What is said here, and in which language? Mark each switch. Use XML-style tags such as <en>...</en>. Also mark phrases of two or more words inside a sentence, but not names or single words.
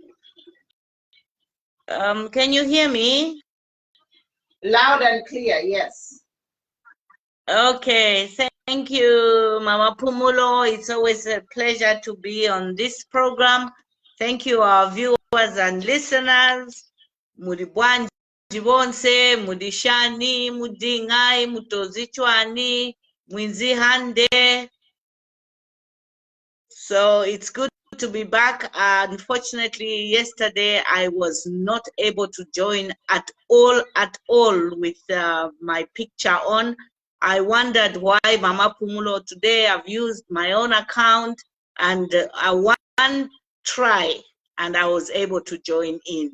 <en>Can you hear me? Loud and clear, yes. Okay, thank you, Mama Pumulo. It's always a pleasure to be on this program. Thank you, our viewers and listeners.</en> <ny>Mudibwanji bonse, mudishani, mudingai, mutozichwani, mwinzi hande.</ny> <en>So it's good to be back. Unfortunately, yesterday I was not able to join at all with my picture on. I wondered why, Mama Pumulo. Today I've used my own account and one try and I was able to join in.</en>